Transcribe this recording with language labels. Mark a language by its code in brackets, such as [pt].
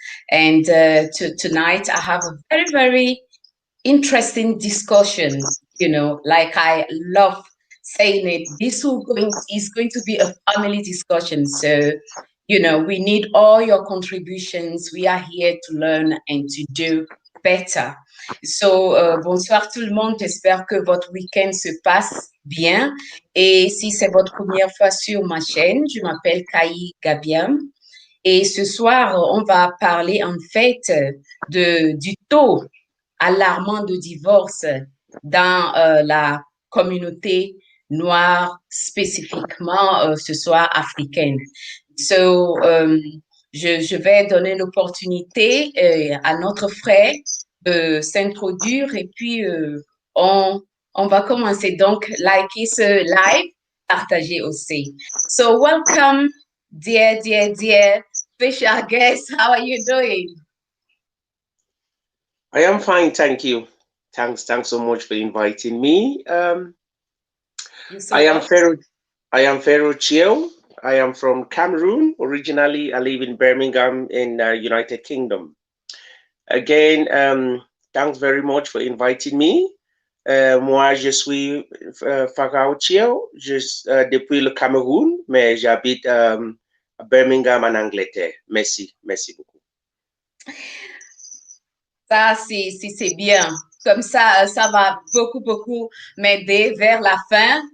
[en] And tonight, I have a very, very interesting discussion. You know, like I love saying it, this is going to be a family discussion. So, you know, we need all your contributions. We are here to learn and to do better. [fr] So, bonsoir tout le monde. J'espère que votre week-end se passe bien. Et si c'est votre première fois sur ma chaîne, je m'appelle Kai Gabiam. Et ce soir, on va parler en fait du taux alarmant de divorce dans la communauté noire, spécifiquement ce soir africaine. So, je vais donner l'opportunité à notre frère de s'introduire et puis on va commencer. Donc, liker ce live, partager aussi. [en] So, welcome, dear special guest. How are you doing? I am fine, thank you. Thanks so much for inviting me. I am Pharaoh Chiel. I am from Cameroon. Originally, I live in Birmingham in United Kingdom. Again, thanks very much for inviting me. [fr] Moi, je suis Pharaoh Chiel, depuis le Cameroun, mais j'habite à Birmingham en Angleterre. Merci beaucoup. Ça, c'est bien. Comme ça va beaucoup m'aider vers la fin.